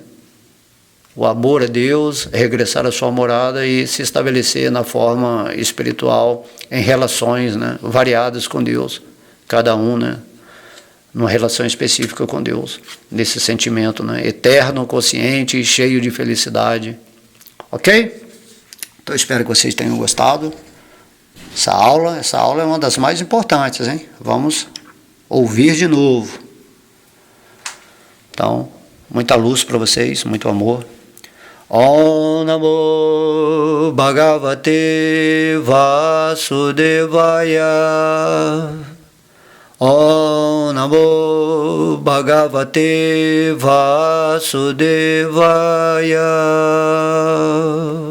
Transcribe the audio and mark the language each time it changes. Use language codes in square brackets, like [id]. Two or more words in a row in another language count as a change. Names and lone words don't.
[pt] O amor a Deus, regressar à sua morada e se estabelecer na forma espiritual em relações, né, variadas com Deus, cada um, né, numa relação específica com Deus, nesse sentimento, né, eterno, consciente e cheio de felicidade. Ok? Então espero que vocês tenham gostado. Essa aula é uma das mais importantes, hein? Vamos ouvir de novo. Então, muita luz para vocês, muito amor. [sa] ॐ नमो भगवते वासुदेवाय. ॐ नमो भगवते वासुदेवाय.